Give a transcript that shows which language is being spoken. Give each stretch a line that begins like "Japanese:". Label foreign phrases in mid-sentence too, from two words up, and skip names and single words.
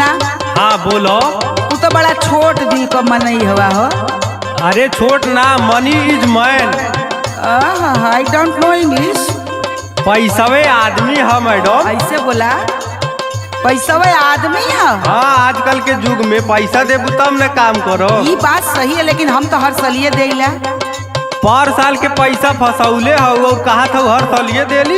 Bhojpuri: हाँ बोलो। तू तो बड़ा छोट दिल को मनई हवा हो। अरे छोट ना,
English: Money is man. I don't know English.
Bhojpuri: पैसावे आदमी है मैडम। ऐसे बोला, पैसावे आदमी है। हाँ, आजकल के युग में पैसा देबू तब न काम करो। ये बात सही है, लेकिन हम तो हर सालिए देला। पर साल के पैसा फसौले हो और कहा था हर सालिए देली।